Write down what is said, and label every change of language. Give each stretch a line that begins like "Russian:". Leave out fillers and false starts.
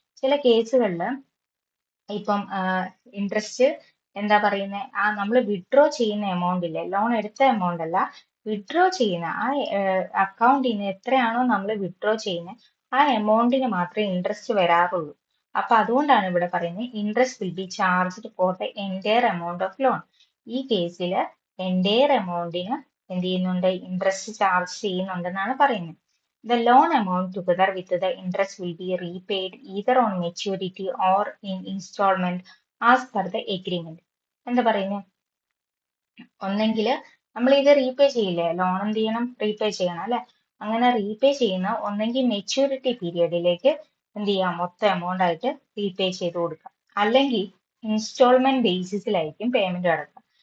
Malayalam: ചില കേസുകളിൽ ഇപ്പം ഇൻട്രസ്റ്റ് എന്താ പറയുന്നത്, ആ നമ്മൾ വിഡ്രോ ചെയ്യുന്ന എമൗണ്ട് ഇല്ലേ, ലോൺ എടുത്ത എമൗണ്ട് അല്ല, വിഡ്രോ ചെയ്യുന്ന ആ അക്കൗണ്ടിൽ നിന്ന് എത്രയാണോ നമ്മൾ വിഡ്രോ ചെയ്യുന്നത് ആ എമൗണ്ടിന് മാത്രമേ ഇൻട്രസ്റ്റ് വരാറുള്ളൂ. അപ്പൊ അതുകൊണ്ടാണ് ഇവിടെ പറയുന്നത്
English: Interest will be charged for the entire amount of loan.
Malayalam: ഈ കേസിൽ എൻറ്റയർ എമൗണ്ടിന് എന്ത് ചെയ്യുന്നുണ്ട്, ഇൻട്രസ്റ്റ് ചാർജ് ചെയ്യുന്നുണ്ടെന്നാണ് പറയുന്നത്.
English: The loan amount together with the interest will be repaid either on maturity or in installment as per the agreement.
Malayalam: എന്താ പറയുന്നത്? ഒന്നെങ്കിൽ നമ്മൾ ഇത് റീപേ ചെയ്യില്ലേ, ലോൺ എന്ത് ചെയ്യണം, റീപേ ചെയ്യണം അല്ലെ. അങ്ങനെ റീപേ ചെയ്യുന്ന ഒന്നെങ്കിൽ മെച്യൂരിറ്റി പീരിയഡിലേക്ക് എന്ത് ചെയ്യാം, മൊത്തം എമൗണ്ട് ആയിട്ട് റീപേ ചെയ്ത് കൊടുക്കാം. അല്ലെങ്കിൽ ഇൻസ്റ്റാൾമെന്റ് ബേസിസിലായിരിക്കും പേയ്മെന്റ് അടക്കുക.